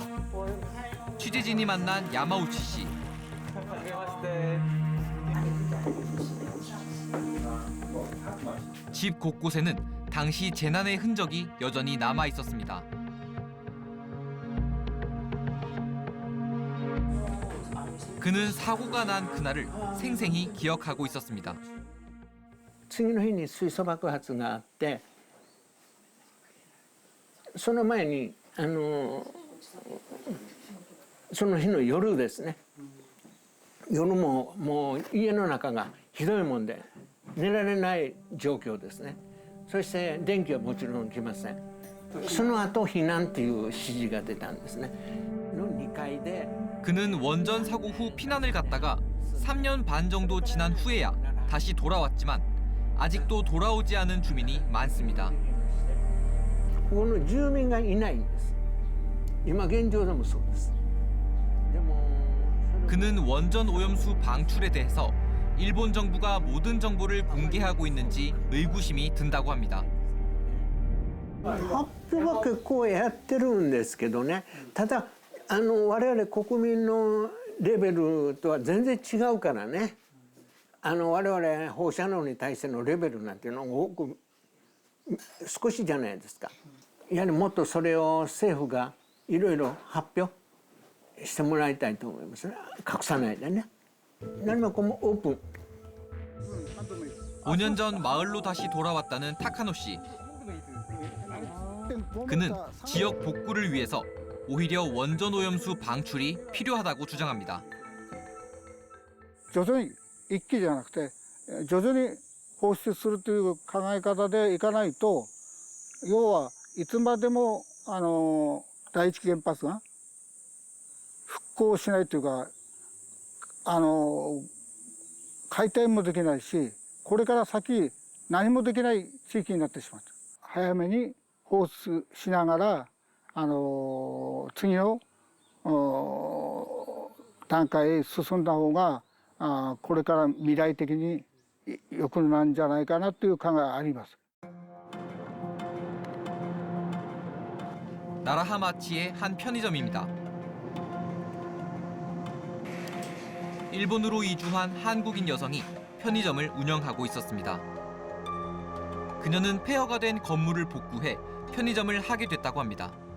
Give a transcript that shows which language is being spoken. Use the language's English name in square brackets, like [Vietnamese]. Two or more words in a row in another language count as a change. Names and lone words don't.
[Korean] 취재진이 만난 야마우치 씨. 집 곳곳에는 당시 재난의 흔적이 여전히 남아 있었습니다. 그는 사고가 난 그날을 생생히 기억하고 있었습니다. [Japanese] 次の日に水素爆発があってその前にその日の夜ですね夜ももう家の中がひどいもんで寝られない状況ですねそして電気はもちろん来ませんその後避難っていう指示が出たんですねの2階で [Korean] 그는 원전 사고 후 피난을 갔다가 3년 반 정도 지난 후에야 다시 돌아왔지만 아직도 돌아오지 않은 주민이 많습니다. [Japanese] ここの住民がいないんです今現状でもそうですでも [Korean] 그는 원전 오염수 방출에 대해서 일본 정부가 모든 정보를 공개하고 있는지 의구심이 든다고 합니다. [Japanese] 発表は結構やってるんですけどねただ我々国民のレベルとは全然違うからね我々放射能に対してのレベルなんていうのが少しじゃないですかやはりもっとそれを政府がいろいろ発表してもらいたいと思いますね隠さないでね何もこうオープン [Korean] 5년 전 마을로 다시 돌아왔다는 타카노 씨. 그는 지역 복구를 위해서 오히려 원전 오염수 방출이 필요하다고 주장합니다. [Japanese] 徐々に一気じゃなくて徐々に放出するという考え方でいかないと要はいつまでも第一原発が復興しないというか解体もできないしこれから先何もできない地域になってしまう早めに放出しながら次の段階へ進んだ方がこれから未来的に良くなんじゃないかなという考えがあります。 [Korean] 나라하마치의 한 편의점입니다. 일본으로 이주한 한국인 여성이 편의점을 운영하고 있었습니다. 그녀는 폐허가 된 건물을 복구해 편의점을 하게 됐다고 합니다.